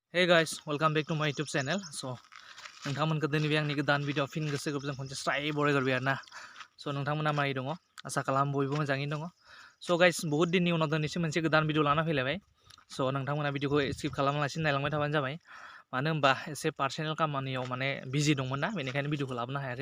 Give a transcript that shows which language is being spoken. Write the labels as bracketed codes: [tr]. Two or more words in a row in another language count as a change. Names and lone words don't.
[en] Hey guys, welcome back to my YouTube channel. So, [brx] नोंथांमोनखौ दिनै आंनि गोदान भिडिअ फिन गोसो गोरबोजों खनसे स्राय बरायग्रोबाय आरोना। स' नोंथांमोना मारै दङ? आसा खालाम बयबो मोजाङैनो दङ। [en] so guys, [brx] बहुत दिननि उनाव दिनैसो मोनसे गोदान भिडिअ लाना फैलायबाय। स' नोंथांमोना भिडिअखौ स्किप खालामालासिनो नायलांबाय थाबानो जाबाय। मानो होनबा एसे पार्सनेल खामानियाव माने बिजि दंमोन ना, बेनिखायनो भिडिअखौ लाबोनो हायाखै।